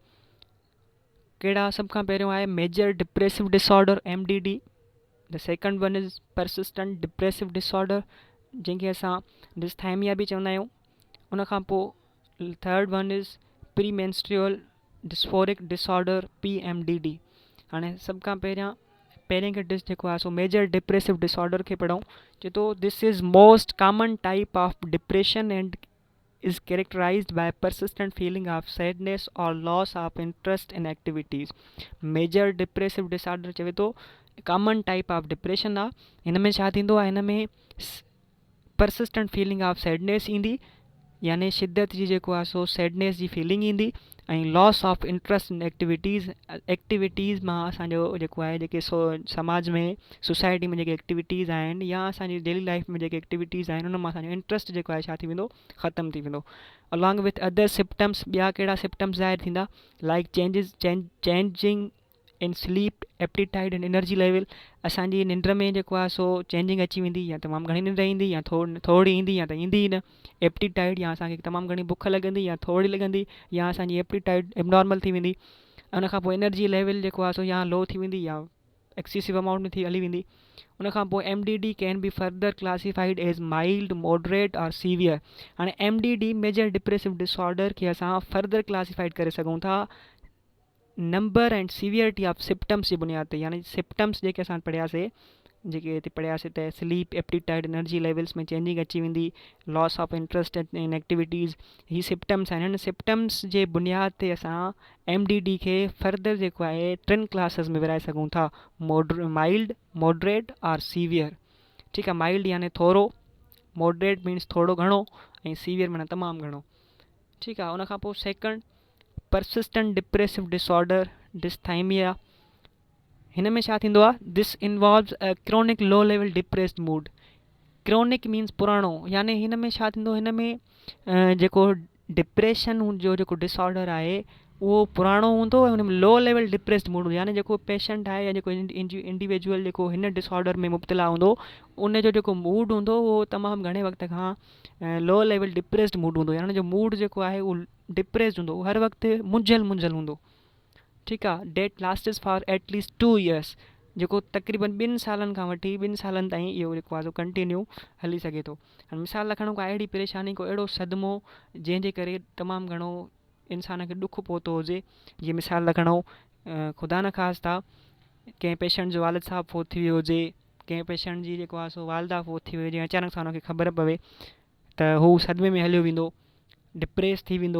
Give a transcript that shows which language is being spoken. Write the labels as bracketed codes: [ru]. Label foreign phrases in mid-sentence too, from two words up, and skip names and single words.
[sd] कहिड़ा? सभ खां पहिरियों आहे [en] major depressive disorder MDD. The second one is persistent depressive disorder, [sd] जंहिंखे असां डिस्थाइमिया बि चवंदा आहियूं। उन खां पोइ [en] third one is premenstrual dysphoric disorder PMDD. [sd] हाणे सभ खां पहिरें खे जेको आहे सो [en] major depressive disorder [sd] खे पढ़ूं। चए थो [en] this is most common type of depression and is characterized by persistent feeling of sadness or loss of interest in activities. Major depressive disorder [sd] चवे तो [en] common type of depression [sd] आहे। हिन में छा थींदो आहे? हिन में [en] persistent feeling of sadness [sd] ईंदी, यानी शिद्दत जी जेको आहे सो [en] sadness جی feeling [sd] ईंदी, ऐं [en] loss of interest in activities [sd] मां असांजो जेको आहे जेके समाज में, सोसाइटी में जेके एक्टिविटीज़ आहिनि या असांजी [en] daily life [sd] में जेके एक्टिविटीज़ आहिनि, उन मां असांजो इंट्रस्ट जेको आहे छा थी वेंदो? ख़तमु थी वेंदो। [en] along with other symptoms, [sd] ॿिया कहिड़ा सिम्पटम्स ज़ाहिर थींदा? [en] like changing in sleep, appetite and energy level. [sd] असांजी निंड में जेको आहे सो चेंजिंग अची वेंदी, या तमामु घणी निंड ईंदी, या थोरी ईंदी, या त ईंदी ई न। एप्टीटाइट, या असांखे तमामु घणी बुख लॻंदी या थोरी लॻंदी, या असांजी एप्टीटाइट एबनॉर्मल थी वेंदी। उन खां पोइ [en] energy level [sd] जेको आहे सो या लो थी वेंदी या [en] excessive amount [sd] में हली वेंदी। उन खां पोइ [en] MDD can be further classified as mild, moderate and severe. [sd] हाणे [en] MDD major depressive disorder [sd] खे असां [en] further classified [sd] करे सघूं था [en] number and severity of symptoms [sd] जी बुनियाद ते। यानी सिम्पटम्स जेके असां पढ़ियासीं, जेके हिते पढ़ियासीं त स्लीप, एप्टीटाइट, [en] energy levels [sd] में चेंजिंग अची वेंदी, [en] loss of interest in activities, [sd] ही सिम्पटम्स आहिनि। हिन सिम्पटम्स जे बुनियाद ते असां MDD खे फर्दर जेको आहे 3 क्लासिस में विराए सघूं था, [en] mild, moderate and severe. [sd] ठीकु आहे। माइल्ड यानी थोरो, [en] moderate means [sd] थोरो घणो, ऐं सीवियर माना तमामु घणो। ठीकु आहे। उन खां पोइ सेकंड [en] persistent depressive disorder dysthymia। [sd] हिन में छा थींदो आहे? [en] This involves a chronic low level depressed mood. chronic means [sd] पुराणो, यानी हिन में छा थींदो? हिन में जेको डिप्रेशन जो जेको डिसऑर्डर आहे उहो पुराणो हूंदो ऐं हुन में [en] low level depressed mood [sd] हूंदो। यानी जेको पेशेंट आहे या जेको इंडिविजुअल जेको हिन डिसऑर्डर में मुब्तला हूंदो, उन जो जेको मूड हूंदो उहो तमामु घणे वक़्त खां [en] low level depressed mood [sd] हूंदो। यानी जो मूड जेको आहे उहो डिप्रेस्ड हूंदो, हर वक़्तु मुंझल हूंदो। ठीकु आहे। [en] that lasts for at least 2 years, [sd] जेको तक़रीबन 2 सालनि खां वठी 2 सालनि ताईं इहो जेको आहे कंटिन्यू हली सघे थो। हाणे मिसाल रखण को अहिड़ी परेशानी, को अहिड़ो सदमो जंहिंजे करे तमामु घणो इंसान खे ॾुखु पहुतो हुजे। जीअं मिसाल रखणो, ख़ुदा न ख़ास्ता कंहिं पेशेंट जो वालिद साहब फोत थी वियो हुजे, कंहिं पेशेंट जी जेको आहे सो वालदा फोत थी वई हुजे, अचानक सां हुनखे ख़बर पवे त हू सदमे में हलियो वेंदो, डिप्रेस थी वेंदो।